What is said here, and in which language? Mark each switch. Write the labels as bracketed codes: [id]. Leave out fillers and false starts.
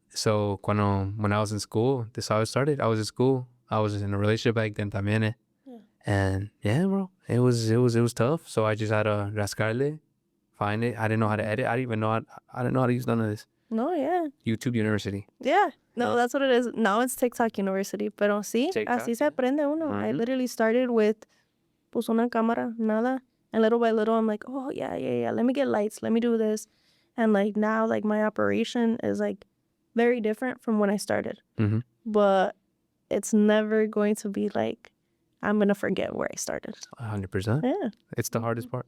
[en] So when I was in school, this is how it started. I was in school. I was in a relationship back then también. And yeah, bro, it was tough. So I just had to rascarle, find it. I didn't know how to edit. I didn't know how to use none of this. No, yeah. YouTube University. Yeah. No, that's what it is. Now it's TikTok University. [es] Pero sí, así se aprende uno. I literally started with pues una cámara, nada. [en] And little by little, I'm like, oh, yeah. Let me get lights. Let me do this. And like now, like my operation is like very different from when I started. But it's never going to be like I'm gonna forget where I started. 100%. Yeah. It's the hardest part.